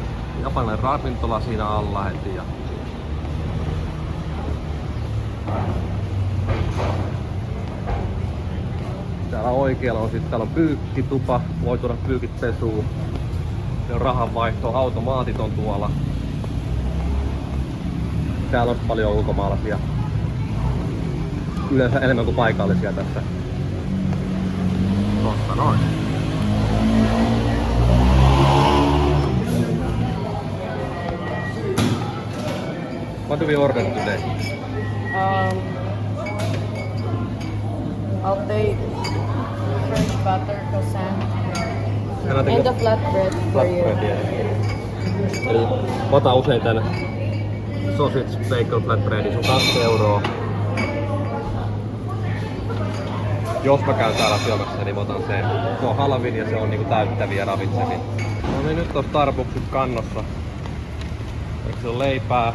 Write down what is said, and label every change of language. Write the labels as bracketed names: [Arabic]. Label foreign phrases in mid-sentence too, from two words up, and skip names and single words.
[Finnish] Japanilainen ravintola siinä alla heti ja täällä oikealla on sitten, täällä on pyykkitupa, voi tuoda pyykit pesuun. Se on rahanvaihto, automaatit on tuolla. Täällä on paljon ulkomaalaisia. Yleensä enemmän kuin paikallisia tässä. Tossa noin. [English] What do we order today? I'll take French butter croissant And I think and the flatbread for you. flatbread, yeah. [Finnish] Eli mä otan usein tän [English] sausage bacon flatbreadin, [Finnish] se on 2 €. Jos mä käyn täällä syömässä, niin mä otan sen. Se on halvin ja se on niinku täyttäviä ja ravitsevia. No niin, nyt on Starbucksit kannossa. Eikö se on leipää?